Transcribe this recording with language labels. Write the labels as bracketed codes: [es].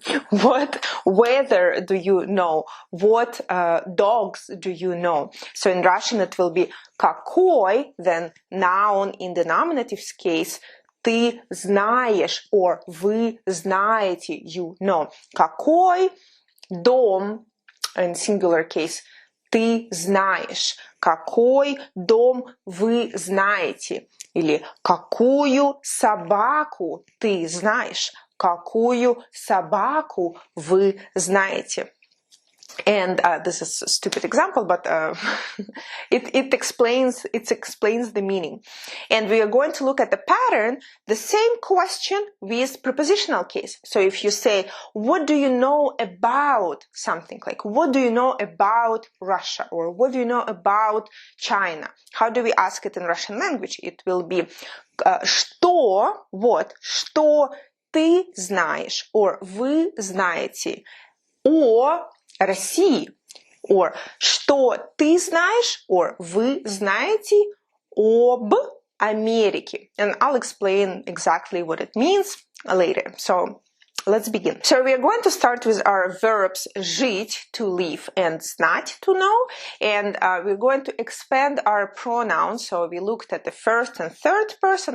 [en] What weather do you know? What dogs do you know? So in Russian it will be [ru] какой, [en] then noun in the nominative case, [ru] ты знаешь [en] or [ru] вы знаете, [en] you know. [ru] Какой дом, [en] in singular case, [ru] ты знаешь. Какой дом вы знаете? Или какую собаку ты знаешь? Какую собаку вы знаете? [en] And this is a stupid example, but it explains the meaning. And we are going to look at the pattern, the same question with prepositional case. So if you say, what do you know about something? Like, what do you know about Russia? Or what do you know about China? How do we ask it in Russian language? It will be [ru] что, [en] what, [ru] что ты знаешь, or вы знаете о России, or что ты знаешь, or вы знаете об Америке. [en] And I'll explain exactly what it means later. So let's begin. So we are going to start with our verbs [ru] жить, [en] to live, and [ru] знать, [en] to know. And we're going to expand our pronouns. So we looked at the first and third person.